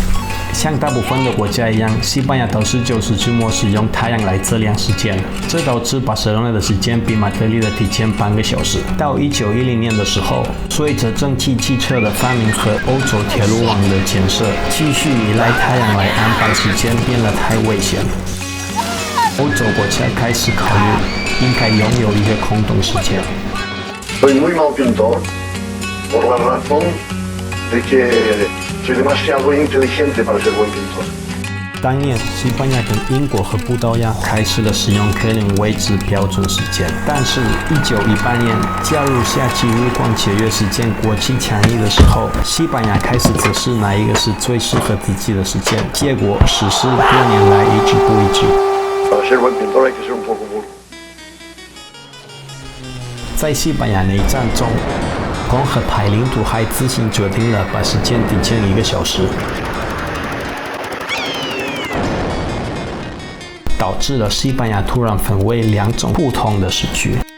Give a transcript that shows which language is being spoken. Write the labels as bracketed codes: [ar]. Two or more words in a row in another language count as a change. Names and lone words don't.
[zh] 像大部分的国家一样，西班牙到19世纪末是用太阳来测量时间，这导致巴塞罗那的时间比马德里的提前半个小时。到1910年的时候，随着蒸汽汽车的发明和欧洲铁路网的建设，继续依赖太阳来安排时间变得太危险。欧洲国家开始考虑应该拥有一个空洞时间。 [es] Soy muy mal pintor por la razón de que soy demasiado inteligente para ser buen pintor. [zh] 当年，西班牙跟英国和葡萄牙开始了使用格林威治标准时间，但是1918年加入夏季日光节约时间国际倡议的时候，西班牙开始测试哪一个是最适合自己的时间，结果实施多年来一直不一致。 [es] Para ser buen pintor hay que ser un poco burro. [zh] 在西班牙内战中，公和派领土还自行决定了把时间提前1个小时，导致了西班牙突然分为2种不同的时区。